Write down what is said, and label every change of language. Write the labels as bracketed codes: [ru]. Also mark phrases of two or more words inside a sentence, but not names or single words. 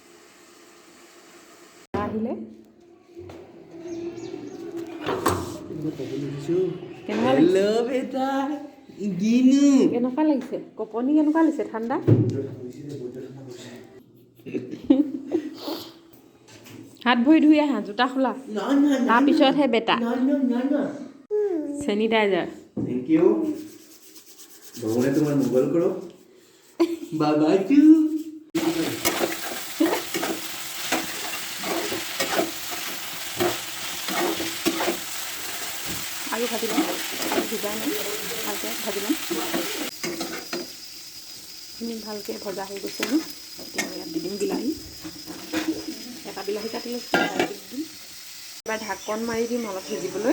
[as] আহিলে কেনেকুৱা লাগিছে? কপনি কেনেকুৱা লাগিছে? ঠাণ্ডা? হাত ভৰি ধুই আহা, জোতা খোলা, তাৰপিছতহে বেটা। চেনিটাইজাৰ। [en] Thank you. [hi] भगवान तुम्हारा मंगल करो। [en] bye bye too. [as] আলু ভাজি লম, আলু ভিজাই ল'ম, ভালকৈ ভাজি ল'ম। এইখিনি ভালকৈ ভজা হৈ গৈছে ন। এতিয়া মই ইয়াত দি দিম বিলাহী, এটা বিলাহী কাটি লৈছোঁ, দি দিম। এবাৰ ঢাকন মাৰি দিম অলপ সিজিবলৈ।